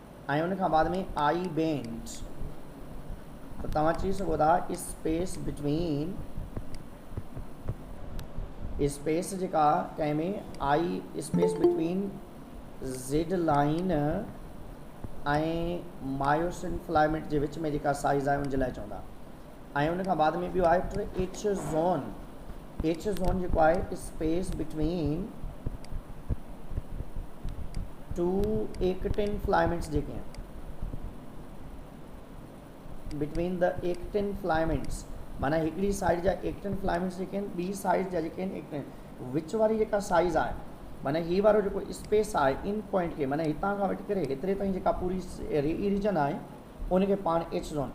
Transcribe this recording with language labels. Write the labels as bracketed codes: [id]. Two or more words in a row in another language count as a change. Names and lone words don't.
[sd] ऐं उनखां बाद में [en] I band, [sd] त तव्हां चई सघो था [en] space between, [sd] स्पेस जेका कंहिं में आई [en] space between Z line [sd] ऐं [en] myosin filament [sd] जे विच में जेका साइज़ आहे उनजे लाइ चवंदा। ऐं उनखां बाद में ॿियो आहे [en] H zone. H zone [sd] जेको आहे [en] space between two actin filaments [sd] जेके आहिनि, [en] between the actin filaments, [sd] माना हिकिड़ी साइड जा [en] actin filaments [sd] जेके आहिनि, ॿी साइड जा जेके आहिनि एक्टिन, विच वारी जेका साइज़ आहे, माना हीअ वारो जेको स्पेस आहे इन पॉइंट खे, माना हितां खां वठी करे हेतिरे ताईं जेका पूरी रीजन आहे उनखे पाण [en] H zone.